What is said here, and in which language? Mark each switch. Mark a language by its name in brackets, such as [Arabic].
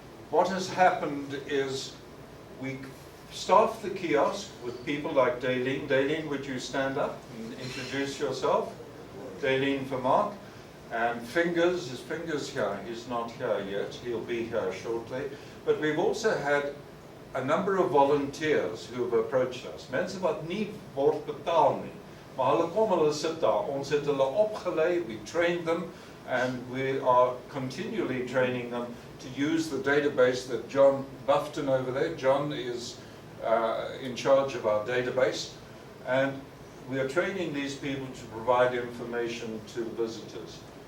[English] What has happened is we staff the kiosk with people like Daleen. Daleen, would you stand up and introduce yourself? Daleen Vermaak. And Fingers, his Fingers here, he's not here yet, he'll be here shortly. But we've also had a number of volunteers who have approached us. [Afrikaans] Mense wat nie word betaal nie, maar hulle kom, hulle sit daar. Ons het hulle opgelei, [English] we trained them, and we are continually training them to use the database that John Bufton over there, John is in charge of our database, and we are training these people to provide information to visitors.